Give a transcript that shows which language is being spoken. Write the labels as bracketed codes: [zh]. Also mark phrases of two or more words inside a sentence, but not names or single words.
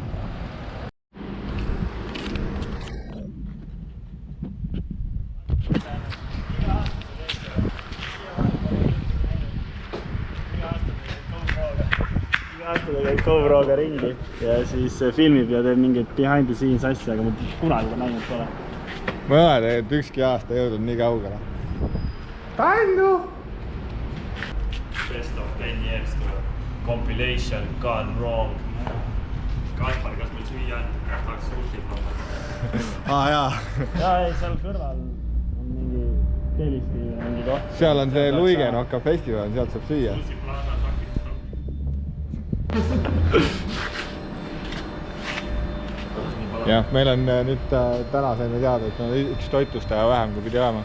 [et] GoPro'ga ringi ja siis filmib ja teeb mingit [en] behind the scenes [et] asja, aga ma kunagi näinud pole. Ma ei ole tegelikult ükski aasta jõudnud nii kaugele. Tännu! [en] Best of 10 years tuleb. Compilation gone wrong. [et] Kaspar, kas meil süüa on? Tahaks suutit olla. Jaa. Jaa, ei, seal kõrval on mingi Telisti mingi koht. Seal on see Luigenokka festival, sealt saab süüa. Jah, meil on nüüd täna saime teada, et on üks toitlustaja vähem, kui pidi olema.